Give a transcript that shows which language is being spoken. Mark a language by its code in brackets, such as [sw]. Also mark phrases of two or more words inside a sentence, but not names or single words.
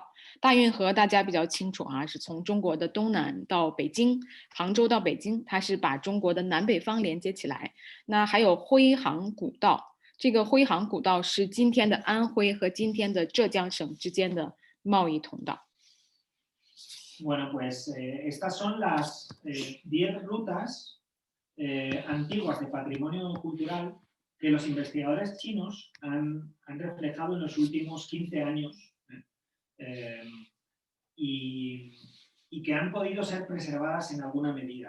[zh] 大运河大家比较清楚是从中国的东南到北京，杭州到北京，它是把中国的南北方连接起来。那还有徽杭古道。这个徽杭古道是今天的安徽和今天的浙江省之间的贸易通道。 [es] Bueno, pues estas son las 10 rutas antiguas de patrimonio cultural que los investigadores chinos han reflejado en los últimos 15 años y que han podido ser preservadas en alguna medida.